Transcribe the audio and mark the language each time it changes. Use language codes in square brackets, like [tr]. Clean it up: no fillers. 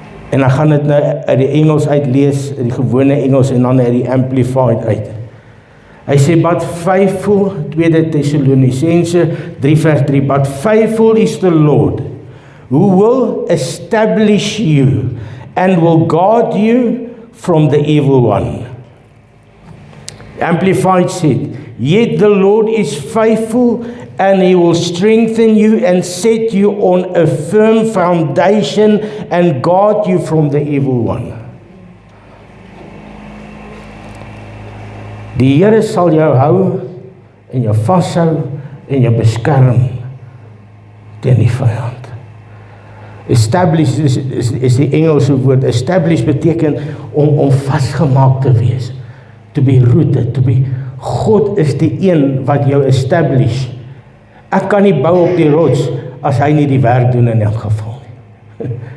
[af] En ek gaan dit nou uit die Engels uitlees, die gewone Engels en dan uit die Amplified uit. Hy sê, [en] but faithful, [af] 2 Tessalonisense 3 vers 3, [en] but faithful is the Lord, who will establish you and will guard you from the evil one. Amplified said, "Yet the Lord is faithful, and He will strengthen you and set you on a firm foundation and guard you from the evil one." [af] Die Here sal jou hou en jou vashou en jou beskerm teen die vyand. Establish is die Engelse woord. Establish beteken om vasgemaak te wees. [en] To be rooted, to be. [af] God is die een wat jou establish. Ek kan nie bou op die rots as hy nie die werk doen in elk geval nie.